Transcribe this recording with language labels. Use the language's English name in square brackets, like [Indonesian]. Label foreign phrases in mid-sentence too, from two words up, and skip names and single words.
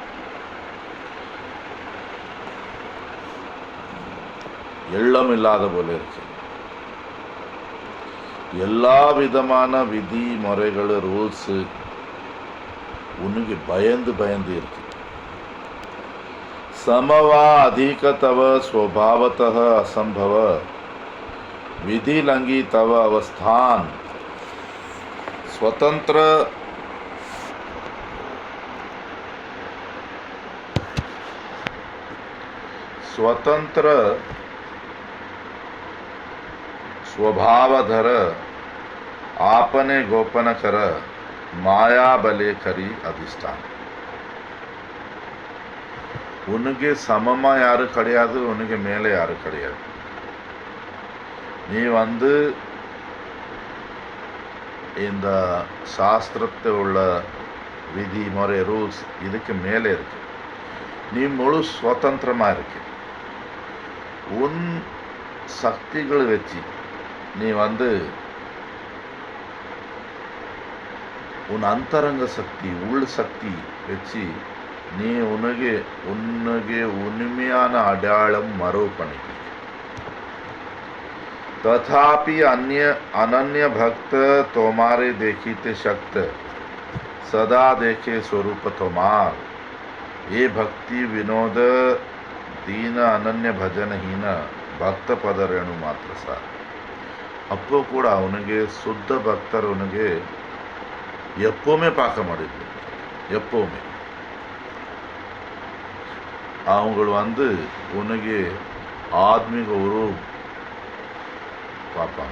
[Tamil] எண்ணம் இல்லாத போல இருக்கு. எல்லா விதமான விதி முறைகள், ரூல்ஸு உனக்கு பயந்து பயந்து இருக்கு. [Bangla] সমবা অধিক তব স্বভাবতঃ অসম্ভব বিধি লঙ্ঘি তব অবস্থান স্বতন্ত্র স্বভাবধর আপনে গোপন কর মায়া বলে করি অধিষ্ঠান. [Tamil] உனக்கு சமமாக யாரும் கிடையாது, உனக்கு மேலே யாரும் கிடையாது. நீ இந்த சாஸ்திரத்தில் உள்ள விதி முறை, ரூல்ஸ் இதுக்கு மேலே இருக்கு. நீ முழு சுதந்திரமாக இருக்கு. உன் சக்திகளை வச்சு நீ உன் அந்தரங்க சக்தி, உள் சக்தி வச்சு நீ உனக்கு உண்மையான அடையாளம் மரவு பண்ணிக்க. [Bangla] তথাপি অনন্য ভক্ত তোমারে দেখিতে শক্ত সদা দেখে স্বরূপ তোমার. যে ভক্তি বিনোদ দীন অনন্য ভজনহীন ভক্ত পদ রেণু মাত্র সার. [Tamil] அப்போ கூட அவனுக்கு சுத்த பக்தர் உனக்கு எப்பவுமே பார்க்க முடியுது. எப்பவுமே அவங்க உனக்கு ஆத்மீக உருவம் பார்ப்பாங்க.